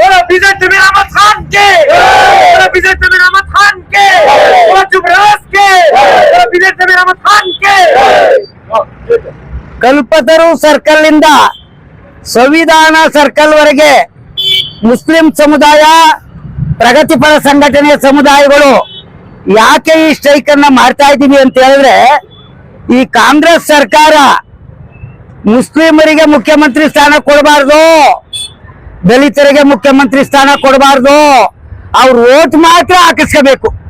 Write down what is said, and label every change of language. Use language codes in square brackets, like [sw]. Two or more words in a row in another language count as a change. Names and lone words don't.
[hi] बीजेपी जमीर अहमद खान के, बीजेपी जमीर अहमद खान के, जुबराज के, बीजेपी जमीर अहमद खान के। [kn] ಕಲ್ಪತರು ಸರ್ಕಲ್ ಇಂದ ಸಂವಿಧಾನ ಸರ್ಕಲ್ ವರೆಗೆ ಮುಸ್ಲಿಂ ಸಮುದಾಯ, ಪ್ರಗತಿಪರ ಸಂಘಟನೆಯ ಸಮುದಾಯಗಳು ಯಾಕೆ ಈ ಸ್ಟ್ರೈಕ್ ಅನ್ನ ಮಾಡ್ತಾ ಇದ್ದೀವಿ ಅಂತ ಹೇಳಿದ್ರೆ, ಈ ಕಾಂಗ್ರೆಸ್ ಸರ್ಕಾರ ಮುಸ್ಲಿಮರಿಗೆ ಮುಖ್ಯಮಂತ್ರಿ ಸ್ಥಾನ ಕೊಡಬಾರ್ದು, ದಲಿತರಿಗೆ ಮುಖ್ಯಮಂತ್ರಿ ಸ್ಥಾನ ಕೊಡಬಾರ್ದು, ಅವ್ರ ವೋಟ್ ಮಾತ್ರ ಹಾಕಿಸ್ಕೋಬೇಕು.